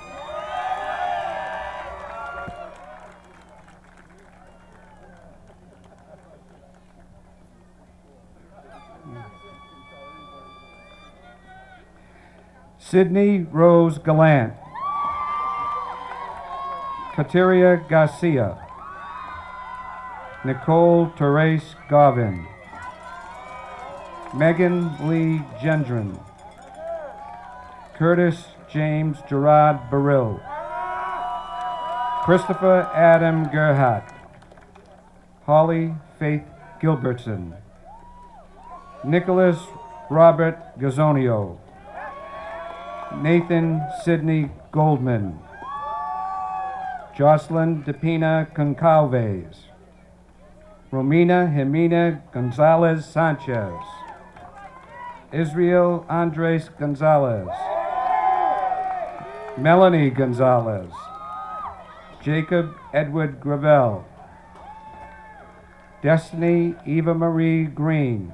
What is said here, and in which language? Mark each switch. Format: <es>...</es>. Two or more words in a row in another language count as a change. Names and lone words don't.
<en>Sydney Rose Gallant. Kateria Garcia. Nicole Therese Garvin. Megan Lee Gendron. Curtis James Gerard Burrill. Christopher Adam Gerhardt. Holly Faith Gilbertson. Nicholas Robert Gazonio. Nathan Sidney Goldman. Jocelyn Depina Concalves. Romina Jimena Gonzalez Sanchez. Israel Andres Gonzalez. Melanie Gonzalez. Jacob Edward Gravel. Destiny Eva Marie Green.</en>